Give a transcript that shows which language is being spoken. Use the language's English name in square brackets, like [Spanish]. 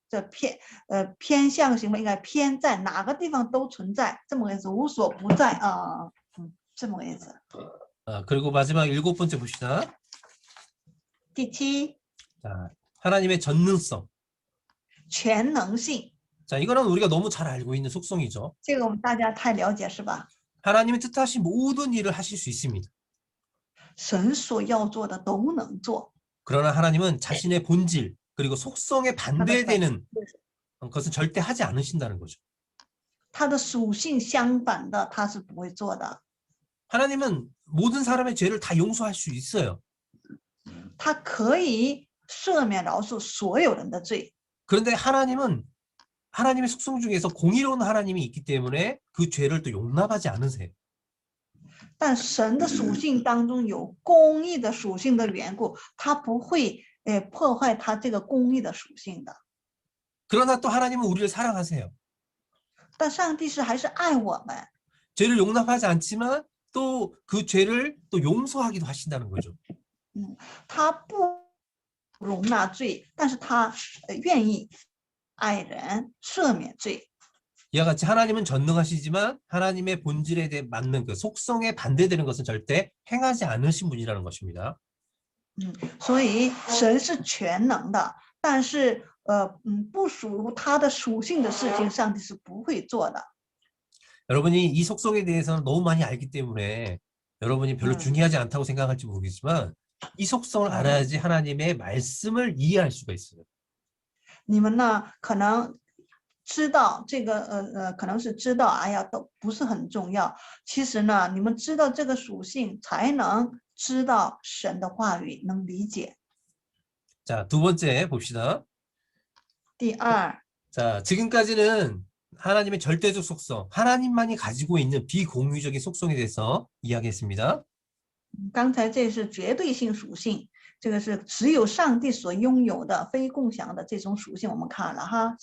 [Chinese] 这偏向性应该偏在哪个地方都存在，这么个意思，无所不在啊，这么个意思。 [Korean] 그리고 마지막 일곱 번째 봅시다. [Chinese] 第七， [Korean] 자, 하나님의 전능성. [Chinese] 全能性， [Korean] 자, 이거는 우리가 너무 잘 알고 있는 속성이죠. [Chinese] 这个我们大家太了解是吧？ [Korean] 하나님의 뜻하신 모든 일을 하실 수 있습니다. [Chinese] 神所要做的都能做， [Korean] 그러나 하나님은 자신의 본질, 그리고 속성에 [Chinese] 他的本 [Korean] 반대되는 것은 절대 하지 않으신다는 거죠. [Chinese] 他的属性相反的，他是不会做的。 [Korean] 하나님은 모든 사람의 죄를 다 용서할 수 있어요. [Chinese] 他可以赦免饶恕所有人的罪， [Korean] 그런데 하나님은 하나님의 속성 중에서 공의로운 하나님이 있기 때문에 그 죄를 또 용납하지 않으세요. [Chinese] 但神的属性当中有公义的属性的缘故，他不会破坏他这个公义的属性的。 [Korean] 그러나 또 하나님은 우리를 사랑하세요. [Chinese] 但上帝是还是爱我们， [Korean] 죄를 용납하지 않지만 또 그 죄를 또 용서하기도 하신다는 거죠. [Chinese] 他不容纳罪，但是他愿意爱人赦免罪。 [Korean] 이와 같이 하나님은 전능하시지만 하나님의 본질에 대해 맞는 그 속성에 반대되는 것은 절대 행하지 않으신 분이라는 것입니다. [Chinese] 所以神是全能的，但是不属于他的属性的事情，上帝是不会做的。 [Korean] 여러분이 이 속성에 대해서는 너무 많이 알기 때문에 여러분이 별로 중요하지 않다고 생각할지 모르겠지만 이 속성을 알아야지 하나님의 말씀을 이해할 수가 있어요. [Chinese] 你们呢，可能知道这个可能是知道，哎呀，都不是很重要。其实呢，你们知道这个属性，才能知道神的话语，能理解。 [Korean] 자, 두 번째 봅시다. [Chinese] 第二， [Korean] 자, 지금까지는 하나님의 절대적 속성, 하나님만이 가지고 있는 비공유적인 속성에 대해서 이야기했습니다. [Chinese] 刚才这是绝对性属性，这个是只有上帝所拥有的非共享的这种属性，我们看了哈。